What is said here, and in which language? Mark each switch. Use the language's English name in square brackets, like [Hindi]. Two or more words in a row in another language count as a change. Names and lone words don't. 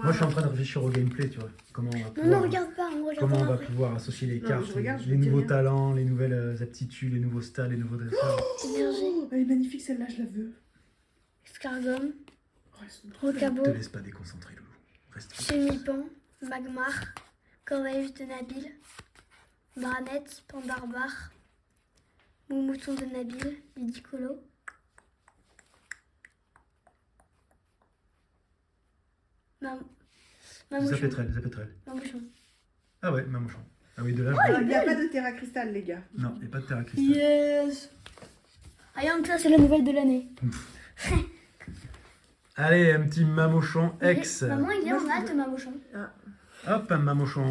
[French] Moi, je suis en train de réfléchir au gameplay, tu vois. Comment on va Non, pouvoir, non, regarde pas, on comment on regardera va après. pouvoir associer les Non, cartes, je regarde, je les te dis nouveaux rien. talents, les nouvelles aptitudes, les nouveaux stats, les nouveaux dresseurs. Énergie, Oh, elle est magnifique celle-là, je la veux. Escargum, Oh, elles sont trop Rocabo, Ne te laisse pas déconcentrer, Loulou. Reste focus. Chemipan, Magmar, Corvège de Nabil, Branette, Pandarbar, Moumouton de Nabil, Lidicolo, Mamouchon. Zapétrel. Mamouchon. Ah ouais, Mamouchon. Ah oui, de là, Ah, il n'y a pas de terra cristal, les gars. Non, il n'y a pas de Terra Cristal. Yes. Ayant que ça, c'est la nouvelle de l'année. Allez, un petit mamochon ex. Maman, il est en halte, Mamochon. Hop, un mamochon.